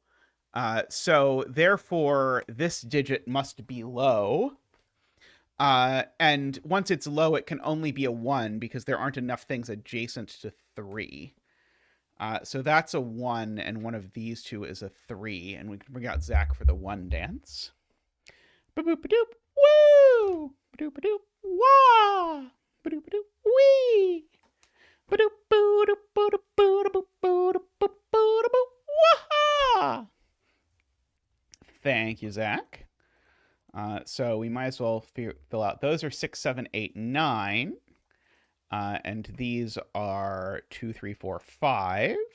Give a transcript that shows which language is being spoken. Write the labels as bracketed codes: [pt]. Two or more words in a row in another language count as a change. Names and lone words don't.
[en] So therefore, this digit must be low. And once it's low, it can only be a 1 because there aren't enough things adjacent to 3. So that's a 1, and one of these 2 is a 3. And we can bring out Zach for the 1 dance. Ba-boop-a-doop, woo! Ba-doop-a-doop, wah! Ba-doop-a-doop, wee! Thank you, Zach. So we might as well fill out. Those are 6, 7, 8, 9. And these are 2, 3, 4, 5.